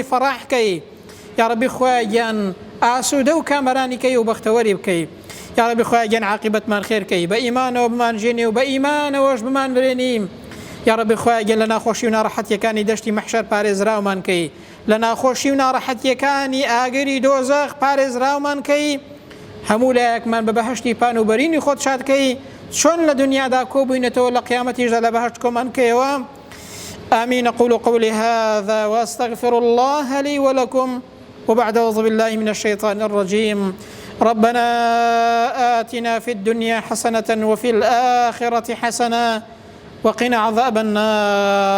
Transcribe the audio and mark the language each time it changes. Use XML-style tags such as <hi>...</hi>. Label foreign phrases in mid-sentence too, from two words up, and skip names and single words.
<ckb>فەڕاحکەی، یا ربی خوای گیان ئاسوودە و کامەرانیکەی و بەختەوەری بکەی، یا ربی خوای گیان عاقبەتمان خێرکەی، بە ئیمانەوە بمانژێنی و بە ئیمانەوەش بمان برێنیم، یا ربی خوای گیان لە ناخۆشی و ناڕەحەتیەکانی دەشتی مەحشەر پارێزراومان کەی، لە ناخۆشی و ناڕەحەتیەکانی ئاگری دۆزەخ پارێزراومان کەی، هەموو لایەکمان بە بەهەشتی پان و بەرینی خۆت شادکەی، چۆن لە دنیادا کۆبووینەتەوە لە قیامەتیشدا لە بەهەشت کۆمان کەیەوە.</ckb> <ar>آمين. أقول قولي هذا وأستغفر الله لي ولكم وبعد أعوذ بالله من الشيطان الرجيم. ربنا آتنا في الدنيا حسنة وفي الآخرة حسنة وقنا عذاب النار.</ar>